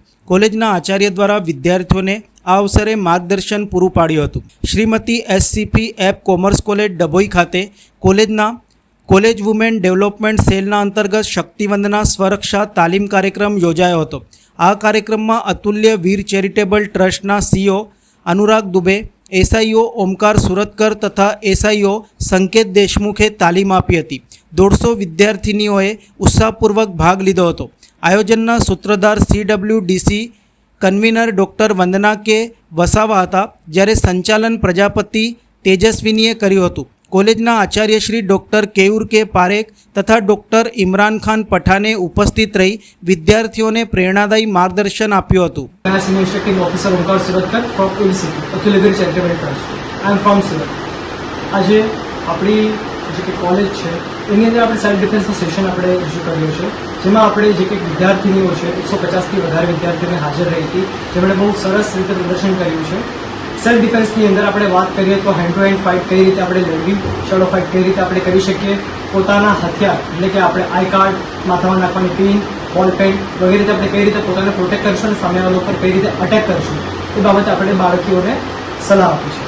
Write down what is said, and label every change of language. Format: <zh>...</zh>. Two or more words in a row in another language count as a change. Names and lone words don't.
<gu>કોલેજના આચાર્ય દ્વારા વિદ્યાર્થીઓને આ અવસરે માર્ગદર્શન પૂરું પાડ્યું હતું। શ્રીમતી એસસીપી એપ કોમર્સ કોલેજ ડભોઈ ખાતે કોલેજના કોલેજ વુમેન ડેવલપમેન્ટ સેલના અંતર્ગત શક્તિવંદના સ્વરક્ષા તાલીમ કાર્યક્રમ યોજાયો હતો। આ કાર્યક્રમમાં અતુલ્ય વીર ચેરિટેબલ ટ્રસ્ટના સીઓ અનુરાગ દુબે, એસઆઈઓ ઓમકાર સુરતકર તથા એસઆઈઓ સંકેત દેશમુખે તાલીમ આપી હતી। 150 વિદ્યાર્થિનીઓએ ઉત્સાહપૂર્વક ભાગ લીધો હતો। આયોજનના સૂત્રધાર CWDC કન્વીનર ડૉક્ટર વંદના કે વસાવા હતા, જ્યારે સંચાલન પ્રજાપતિ તેજસ્વિનીએ કર્યું હતું। કૉલેજના આચાર્ય શ્રી ડૉક્ટર કેયૂર કે પારેખ તથા ડૉક્ટર ઇમરાન ખાન પઠાણે ઉપસ્થિત રહી વિદ્યાર્થીઓ ને પ્રેરણાદાયી માર્ગદર્શન આપ્યું હતું।</gu> <en>Senior Executive Officer Omkar Suratkar from ABCT, Atulya Charitable Trust. I am from Surat.</en> <gu>આજે આપણી જે કે કોલેજ છે એની અંદર આપણે</gu> <en>self defenceનું session</en> <gu>આપણે ઇસ્યુ કર્યું છે, જેમાં આપણે જે કે વિદ્યાર્થીનીઓ છે 150થી વધારે વિદ્યાર્થીઓને હાજર રહી હતી, જેમણે બહુ સરસ રીતે પ્રદર્શન કર્યું છે।</gu> <en>self defenceની</en> <gu>અંદર આપણે વાત કરીએ તો</gu> <en>hand to hand fight</en> <gu>કઈ રીતે આપણે લડવી,</gu> <en>shadow fight</en> <gu>કઈ રીતે આપણે કરી શકીએ, પોતાના હથિયાર એટલે કે આપણે</gu> <en>I card,</en> <gu>માથામાં નાખવાની પિન,</gu> <en>ball pen</en> <gu>વગેરે રીતે આપણે કઈ રીતે પોતાને પ્રોટેક્ટ કરશું અને સામેવાળા ઉપર કઈ રીતે અટેક કરશું એ બાબતે આપણે બાળકીઓને સલાહ આપી છે।</gu>